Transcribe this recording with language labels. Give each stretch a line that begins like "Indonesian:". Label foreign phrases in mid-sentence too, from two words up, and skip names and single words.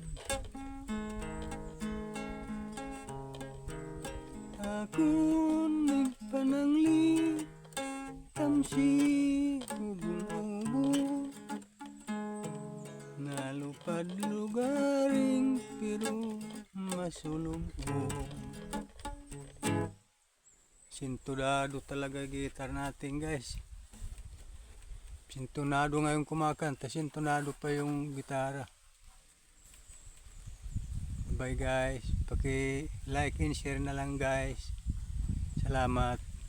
Waray: Ako nagpanangli tamsi ubon-ubon. Nalupad lugaring pero masulubong.
Filipino: Sintonado talaga gitar natin guys. Sintonado ngayon kumakanta, sintonado pa yung gitara. Bye guys, paki-like and share na lang guys. Salamat.